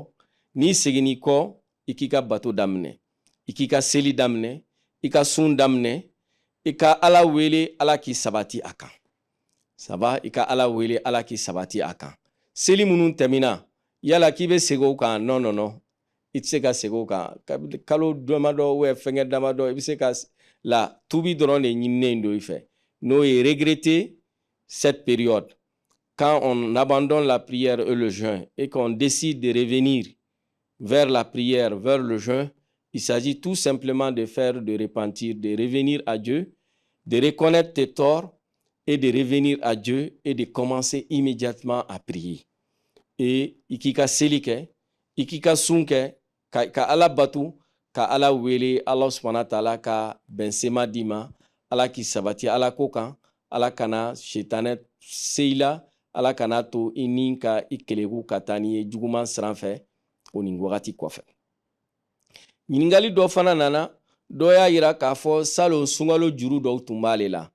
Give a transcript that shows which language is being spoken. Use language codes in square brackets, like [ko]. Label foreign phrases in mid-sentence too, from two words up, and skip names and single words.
[bm] N'i seginni kɔ i k'i ka bato daminɛ, i k'i ka seli daminɛ, i ka sun daminɛ, i ka Ala wele Ala k'i sabati a kan. Saba i ka Ala wele Ala k'i sabati a kan. Seli minnu tɛmɛna yala k'i bɛ segin o kan? [fr] Non non non. [bm] I tɛ se ka segin o kan. Kalo damadɔ ou fɛngɛ damadɔ i bɛ se ka la tubi dɔrɔn de ɲininen don i fɛ. N'o ye [fr] regretter cette période. Quand on abandonne la prière et le jeûne et qu'on décide de revenir vers la prière, vers le jeûne, il s'agit tout simplement de faire de repentir, de revenir à Dieu, de reconnaître tes torts et de revenir à Dieu et de commencer immédiatement à prier. [bm] Et i k'i ka seli kɛ, i k'i ka sun kɛ, ka Ala batu, ka Ala wele, [ar] الله سبحانه وتعالى [bm] ka bɛnsema d'i ma, Ala k'i sabati Ala ko kan, Ala kana shetanɛ se i la, Ala kana to i ni ka i keleku ka taa n'i ye juguman siran fɛ o ni wagati kɔfɛ. Ɲiningali dɔ fana nana, dɔ y'a yira k'a fɔ salon sunkalo juru dɔw tun b'ale la.